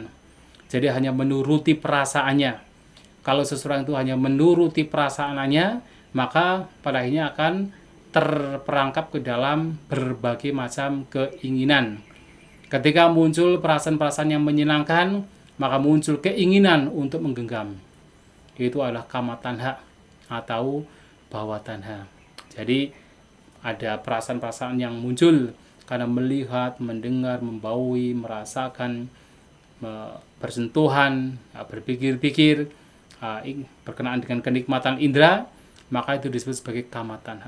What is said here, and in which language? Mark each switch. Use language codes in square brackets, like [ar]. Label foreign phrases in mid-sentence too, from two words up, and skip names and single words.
[id] Jadi hanya menuruti perasaannya. Kalau seseorang itu hanya menuruti perasaannya, maka pada akhirnya akan terperangkap ke dalam berbagai macam keinginan. Ketika muncul perasaan-perasaan yang menyenangkan, maka muncul keinginan untuk menggenggam. Itu adalah [pi] kama tanha [id] atau [pi] bhava tanha. [id] Jadi ada perasaan-perasaan yang muncul karena melihat, mendengar, membaui, merasakan, bersentuhan, berpikir-pikir, berkenaan dengan kenikmatan indera, maka itu disebut sebagai [pi] kama tanha.